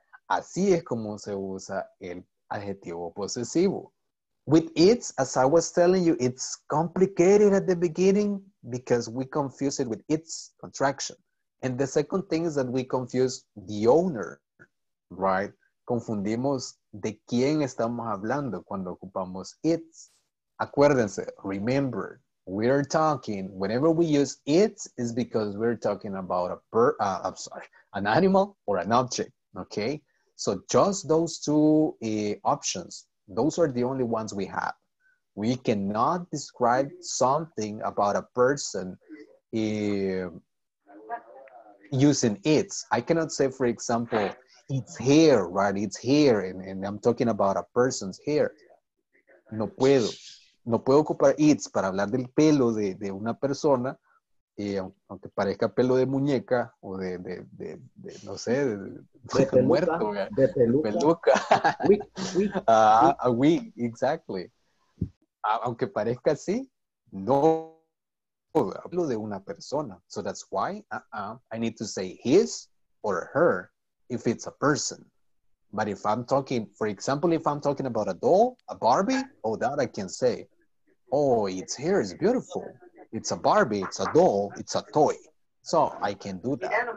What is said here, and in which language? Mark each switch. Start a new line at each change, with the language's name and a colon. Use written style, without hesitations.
Spanish: Así es como se usa el adjetivo posesivo.
English: With its, as I was telling you, it's complicated at the beginning because we confuse it with its contraction. And the second thing is that we confuse the owner, right?
Spanish: Confundimos de quién estamos hablando cuando ocupamos its. Acuérdense,
English: remember, we're talking, whenever we use its is because we're talking about an animal or an object, okay? So just those two options, those are the only ones we have. We cannot describe something about a person using its. I cannot say, for example, it's hair, right? It's hair, and I'm talking about a person's hair.
Spanish: No puedo. No puedo ocupar its para hablar del pelo de una persona, aunque parezca pelo de muñeca o de no sé, de peluca, muerto. De peluca.
English: A wig, exactly.
Spanish: Aunque parezca así, no hablo de una persona.
English: So that's why I need to say his or her if it's a person. But if I'm talking, for example, if I'm talking about a doll, a Barbie, oh, that I can say, oh, its hair is beautiful. It's a Barbie, it's a doll, it's a toy. So I can do that.